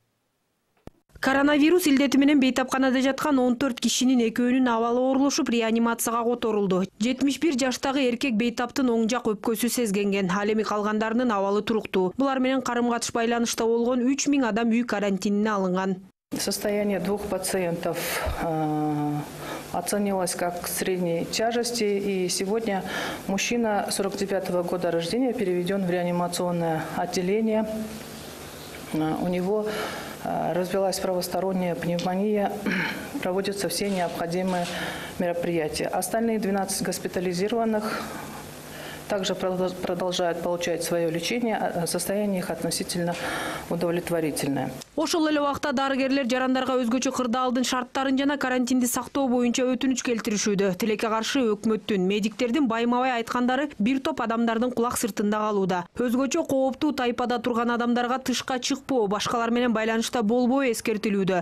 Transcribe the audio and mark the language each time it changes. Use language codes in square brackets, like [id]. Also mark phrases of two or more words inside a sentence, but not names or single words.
[ky] Коронавирус илдети менен бейтапканада жаткан 14 кишинин экөөнүн абалы оорулушуп, реанимацияга которулду. 71 жаштагы эркек бейтаптын оң жак өпкөсү сезгенген, ал эми калгандарынын абалы туруктуу. Булар менен карым-катыш байланышта болгон 3000 адам үй карантинине алынган. [ru] Состояние двух пациентов оценивалось как средней тяжести, и сегодня мужчина 49-го года рождения переведен в реанимационное отделение. У него развилась правосторонняя пневмония, проводятся все необходимые мероприятия. Остальные 12 госпитализированных также продолжают получать свое лечение, состояние их относительно удовлетворительное. [ky] Ошол эле убакта дарыгерлер жарандарга өзгөчө кырдаалдын шарттарын жана карантинди сактоо боюнча өтүнүч келтиришүүдө. Тилекке каршы өкмөттүн, медиктердин байма-бай айткандары бир топ адамдардын кулак сыртында калууда. Өзгөчө кооптуу тайпада турган адамдарга тышка чыкпоо, башкалар менен байланышта болбоо эскертилүүдө.